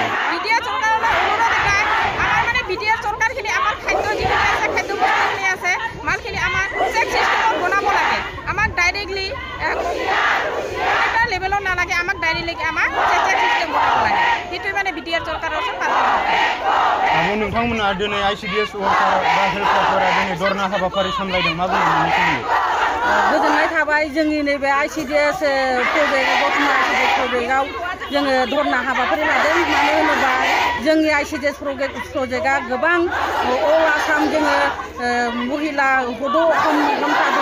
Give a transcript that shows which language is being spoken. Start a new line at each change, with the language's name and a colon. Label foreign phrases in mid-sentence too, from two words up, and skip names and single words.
Assamese: বিটিআৰ চৰকাৰলৈ অনুৰোধ এটাই, আমাৰ মানে বিটিআৰ চৰকাৰখিনি আমাৰ খাদ্য যিখিনি আছে, খাদ্য বস্তুখিনি আছে, মালখিনি আমাৰ
English: check systemত
Assamese: বনাব লাগে। আমাক ডাইৰেক্টলি এটা লেভেলত নালাগে, আমাক ডাইৰেক্টলি আমাক
English: check system
Assamese: বনাব লাগে। সেইটো মানে বিটিআৰ চৰকাৰৰ ওচৰত প্ৰাৰ্থনা।
Bodo: नोंथांमोना दिनै ICDS वर्कार बा हेल्पारफोरा दिनै धर्ना हाबाफारि सामलायदों, मा बुंनो बेनि सोमोन्दै? गोजोननाय थाबाय। जोंनि नैबे ICDS प्रजेक्ट दतमा ICDS प्रजेक्टआव जोङो धर्ना हाबाफारि लादों। मानो होनोबा जोंनि ICDS प्रजेक्टआ गोबां अल आसाम जोङो महिला हद' घन्टा दङ।